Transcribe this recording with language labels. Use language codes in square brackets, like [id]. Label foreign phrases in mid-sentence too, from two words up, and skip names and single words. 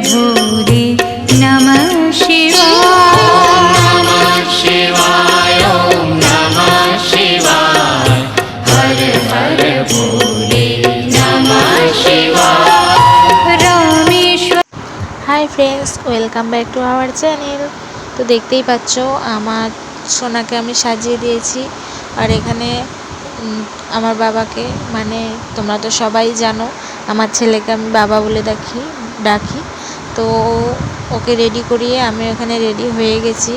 [sa] भोले नमः शिवाय। नमः शिवाय ओम नमः शिवाय [hi] हर हर भोले [sa] नमः शिवाय। रामेश्वर। [en] Hi friends, welcome back to our channel. [bn] তো দেখতেই পাচ্ছ আমার সোনাকে আমি সাজিয়ে দিয়েছি। আর এখানে আমার বাবাকে, মানে তোমরা তো সবাই জানো আমার ছেলেকে আমি বাবা বলে ডাকি। তো ওকে রেডি করিয়ে আমি ওখানে রেডি হয়ে গেছি।